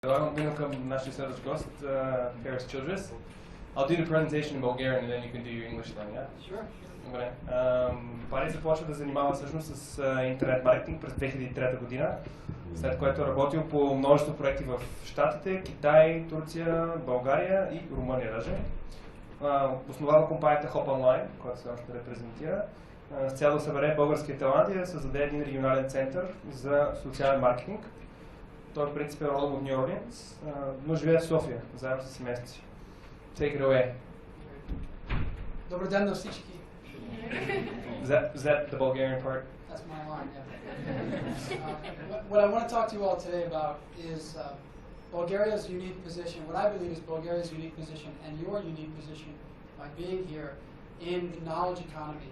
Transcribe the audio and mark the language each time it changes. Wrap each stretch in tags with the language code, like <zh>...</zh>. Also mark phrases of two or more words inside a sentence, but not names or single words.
<bg>Предлагам към нашия следващ гост, Paris Childress.</bg> <en>I'll do the presentation in Bulgarian and then you can do your English then, yeah? Sure.</en> <bg>Добре. Пари започва да занимава всъщност с интернет маркетинг през 2003 година, след което е работил по множество проекти в Щатите, Китай, Турция, България и Румъния даже. Основава компанията Hop Online, която се още репрезентира, с цел да събере българския талант и да създаде един регионален център за социален маркетинг. Той в принцип е родом от Ню Орлианс, но живее в София, заедно с семейството си.</bg> <en>Take it away.</en> <bg>Добър ден на всички.</bg> <en>Is that the Bulgarian part? That's my line, yeah. What I want to talk to you all today about is Bulgaria's unique position, what I believe is Bulgaria's unique position and your unique position by being here in the knowledge economy.</en>